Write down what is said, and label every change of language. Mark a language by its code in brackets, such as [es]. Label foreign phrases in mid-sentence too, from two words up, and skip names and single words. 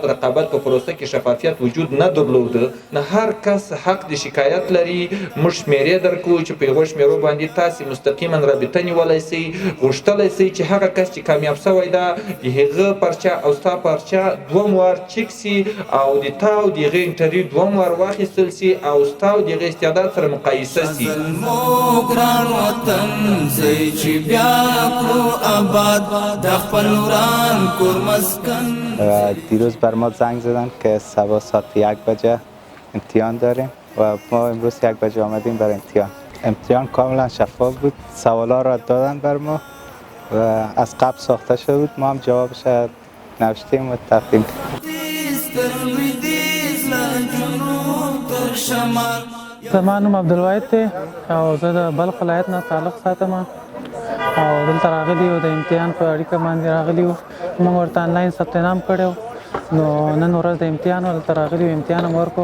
[ps] رقابت په پروسه کې شفافیت وجود نه درلوده نه هر کس حق د شکایت لري موږ شمیرې درکو چې په هغو شمیرو باندې تاسې مستقیما رابطه نیولی سئ غوښتلی سئ چې هغه کس چې کامیاب سوی ده د هغه پرچه او ستا پرچه دوم وار چک سي او د تا او د هغې انټرویو دوم وار واخیستل سي او ستا او د هغې استعداد سره مقایسه سي ګران وطن زئی چې بیا کړو آباد د خپل وران کور مسکن. [fa] دیروز بر ما زنگ زدن که صبح ساعت 1 بجه امتحان داریم و ما امروز 1 بجه آمدیم برای امتحان کاملا شفاف بود، سوالا را دادن بر ما و از قبل ساخته شده بود، ما هم جوابش نوشتیم و تقدیم [ps] زما نوم عبدالواحد دی او زه د بلخ ولایت نه تعلق ساتم او دلته راغلي یو د امتحان په اړیکه باندې راغلي یو موږ ورته آنلاین ثبت نام کړی نو نن ورځ د امتحان دلته راغلي یو امتحان هم ورکړو.